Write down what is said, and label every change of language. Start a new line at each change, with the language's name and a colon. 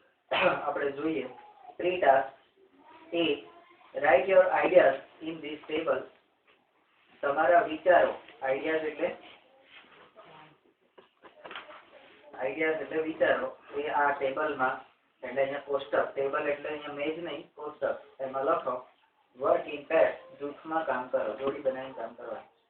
Gujarati: આપણે જોઈએ 3 tasks.
English: A. Write your ideas in this table.
Gujarati: તમારા વિચારો, આઈડિયાઝ એટલે વિચારો, એ આ ટેબલમાં એટલે અહીંયા કોષ્ટક, ટેબલ એટલે અહીંયા મેજ નહીં, કોષ્ટક, એમાં લખો વર્ક ઇન પેર, જૂથમાં કામ કરો, જોડી બનાવીને કામ કરવાનું.